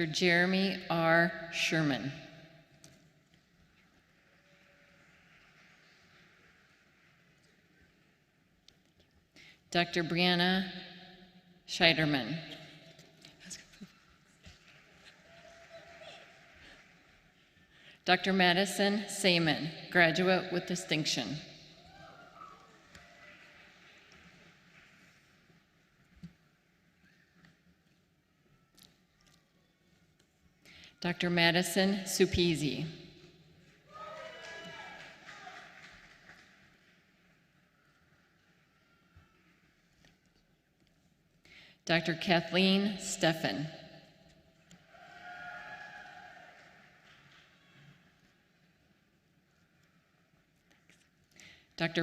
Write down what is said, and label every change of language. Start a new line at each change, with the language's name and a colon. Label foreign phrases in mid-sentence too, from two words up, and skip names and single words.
English: Jeremy R. Sherman. Dr. Brianna Scheiderman. Dr. Madison Seaman, graduate with distinction. Dr. Madison Supisi. Dr. Kathleen Steffen. Dr.